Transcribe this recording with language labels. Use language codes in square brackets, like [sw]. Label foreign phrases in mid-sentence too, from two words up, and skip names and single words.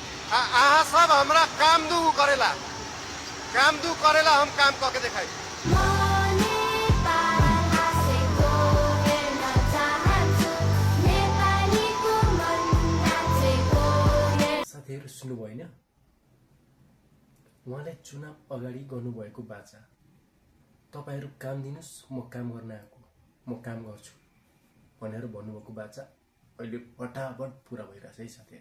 [bho] आहा सब हमरा काम दू करेला, काम दू करेला, हम काम करके दिखाई। [ne] साथीहरु सुन्नुभयो हैन, उहाँले चुनाव अगाडि गर्नुभएको बाचा, तपाईहरु काम दिनुस् म काम गर्न आएको, म काम गर्छु भनेर भन्नुभएको बाचा अहिले फटाफट पूरा भइरहेछ है साथीहरु।